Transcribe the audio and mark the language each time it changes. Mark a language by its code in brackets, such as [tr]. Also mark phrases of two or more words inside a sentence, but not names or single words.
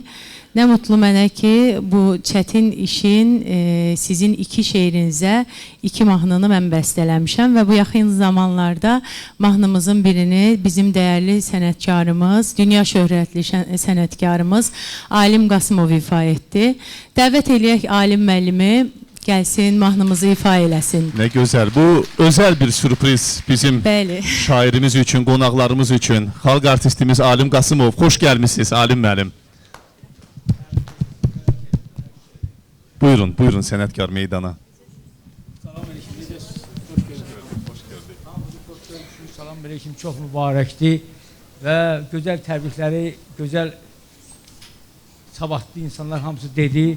[az] Nə mutlu mənə ki, bu çətin işin sizin iki şeirinizə iki mahnını mən bəstələmişəm və bu yaxın zamanlarda mahnımızın birini bizim dəyərli sənətkarımız, dünya şöhrətli sənətkarımız Alim Qasımov ifa etdi. Dəvət eləyək Alim müəllimi gəlsin, mahnımızı ifa eləsin. [tr] Ne güzel. Bu özel bir sürpriz bizim [az] Bəli. [tr] şairimiz için, qonaqlarımız için. [az] Xalq artistimiz Alim Qasımov. [tr] Hoş gelmişsiniz [az] Alim müəllim. Buyurun, buyurun sənətkar meydana. Salamünaleyküm, çox mübarəkdir və gözəl təbrikləri, gözəl sabahlı insanlar hamısı dedi.